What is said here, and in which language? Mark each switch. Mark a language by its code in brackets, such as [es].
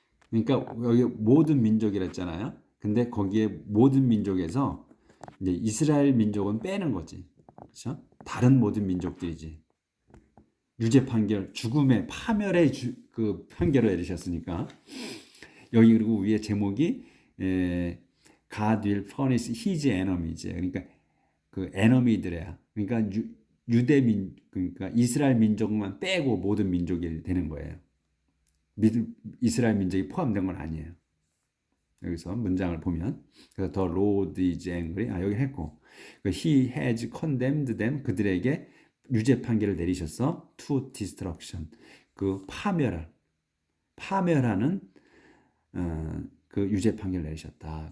[ko] 그러니까 여기 모든 민족이라 했잖아요. 근데 거기에 모든 민족에서 이제 이스라엘 민족은 빼는 거지. 그렇죠? 다른 모든 민족들이지. 유죄 판결, 죽음의 파멸의 그 판결을 내리셨으니까. 여기 그리고 위에 제목이 [en] God will punish his enemies. [ko] 그러니까 그 enemy들이야. 그러니까 그러니까 이스라엘 민족만 빼고 모든 민족이 되는 거예요. 이스라엘 민족이 포함된 건 아니에요. 여기서 문장을 보면 그래서 [en] the Lord is angry [ko] 여기 했고 [en] he has condemned them [ko] 그들에게 유죄 판결을 내리셔서 [en] to destruction [ko] 그 파멸하는 그 유죄 판결을 내리셨다.